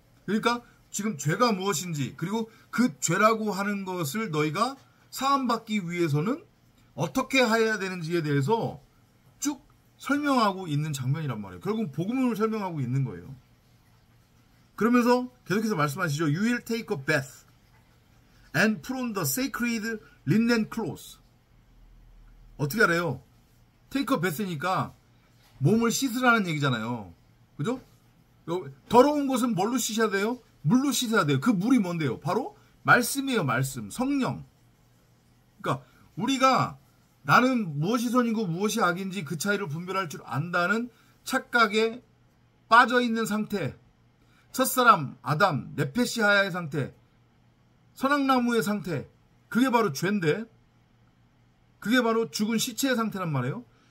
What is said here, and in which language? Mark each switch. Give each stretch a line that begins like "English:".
Korean: 그러니까 지금 죄가 무엇인지, 그리고 그 죄라고 하는 것을 너희가 사함받기 위해서는 어떻게 해야 되는지에 대해서 쭉 설명하고 있는 장면이란 말이에요. 결국 복음을 설명하고 있는 거예요. 그러면서 계속해서 말씀하시죠.
English: You will take a bath and put on the sacred linen clothes.
Korean: 어떻게 알아요?
English: take a bath
Korean: 니까 몸을 씻으라는 얘기잖아요. 그죠? 더러운 것은 뭘로 씻어야 돼요? 물로 씻어야 돼요. 그 물이 뭔데요? 바로 말씀이에요. 말씀, 성령. 그러니까 우리가 나는 무엇이 선이고 무엇이 악인지 그 차이를 분별할 줄 안다는 착각에 빠져있는 상태, 첫사람 아담 네페시하야의 상태, 선악나무의 상태, 그게 바로 죄인데, 그게 바로 죽은 시체의 상태란 말이에요.